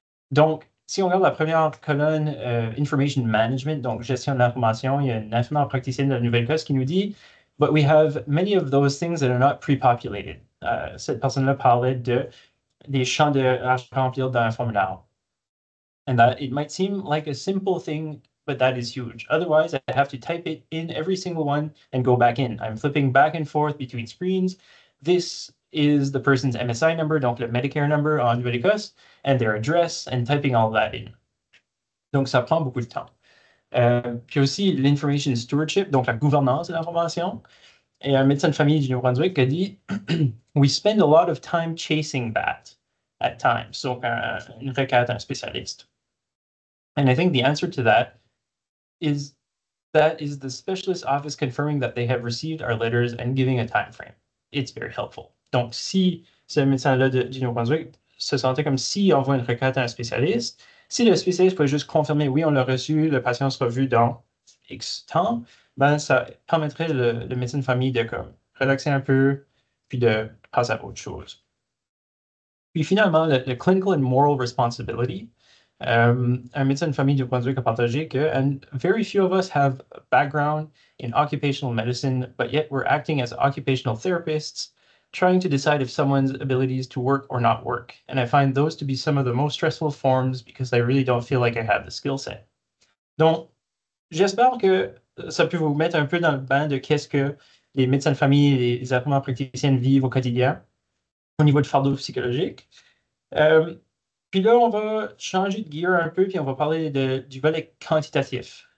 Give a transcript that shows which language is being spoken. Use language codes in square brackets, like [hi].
[fr] Donc, si on regarde la première colonne, Information Management, donc gestion de l'information, il y a une infirmière praticienne de la Nouvelle-Écosse qui nous dit [en] But we have many of those things that are not pre-populated. [fr] Cette personne-là parlait des champs à remplir dans un formulaire. [en] And that it might seem like a simple thing, but that is huge. Otherwise, I have to type it in every single one and go back in. I'm flipping back and forth between screens. This is the person's MSI number, [fr] donc le Medicare number en Nouvelle-Écosse, [en] and their address, and typing all that in. [fr] Donc, ça prend beaucoup de temps. Puis aussi, l'information stewardship, donc la gouvernance de l'information. Et un médecin de famille du Nouveau-Brunswick a dit [en] We spend a lot of time chasing that at times. [fr] Donc, une requête, un spécialiste. [en] And I think the answer to that is the specialist office confirming that they have received our letters and giving a time frame. It's very helpful. [fr] Donc, si ce médecin-là du Nouveau-Brunswick se sentait comme s'il envoie une requête à un spécialiste, si le spécialiste peut juste confirmer oui, on l'a reçu, le patient sera vu dans X temps, ça permettrait le médecin de famille de relaxer un peu, puis de passer à autre chose. Puis finalement, le [en] clinical and moral responsibility. [fr] Un médecin de famille du Brunswick a partagé que [en] and very few of us have a background in occupational medicine, but yet we're acting as occupational therapists, trying to decide if someone's abilities to work or not work. And I find those to be some of the most stressful forms because I really don't feel like I have the skill set. [fr] Donc, j'espère que ça peut vous mettre un peu dans le bain de qu'est-ce que les médecins de famille et les infirmières praticiennes vivent au quotidien au niveau de fardeau psychologique. Puis là, on va changer de gear un peu, puis on va parler du volet quantitatif.